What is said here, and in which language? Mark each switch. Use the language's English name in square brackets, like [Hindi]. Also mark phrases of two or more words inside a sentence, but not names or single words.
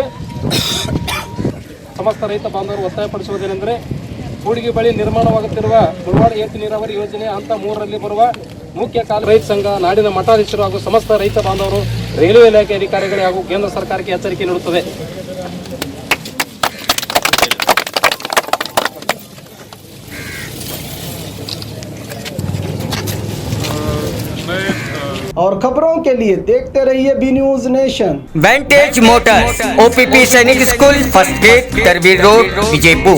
[Kannada] ಸಮಸ್ತ ರೈತ ಬಾಂಧವರು ಒತ್ತಾಯಪಡಿಸುವುದೇನೆಂದರೆ, ಕೂಡಿಗೆ ಬಳಿ ನಿರ್ಮಾಣವಾಗುತ್ತಿರುವ ಮುಳವಾಡ ಏತ ನೀರಾವರಿ ಯೋಜನೆ ಹಂತ 3ರಲ್ಲಿ ಬರುವ ಮುಖ್ಯ ರೈತ ಸಂಘ, ನಾಡಿನ ಮಠಾಧೀಶರು ಹಾಗೂ ಸಮಸ್ತ ರೈತ ಬಾಂಧವರು ರೈಲ್ವೆ ಇಲಾಖೆ ಅಧಿಕಾರಿಗಳಿಗೆ ಹಾಗೂ ಕೇಂದ್ರ ಸರ್ಕಾರಕ್ಕೆ ಎಚ್ಚರಿಕೆ ನೀಡುತ್ತದೆ. [Hindi] और खबरों के लिए देखते रहिए बी न्यूज नेशन। वेंटेज मोटर्स, OPP सैनिक स्कूल, [English] first gate, [Hindi] तरबीर रोड, विजयपुर।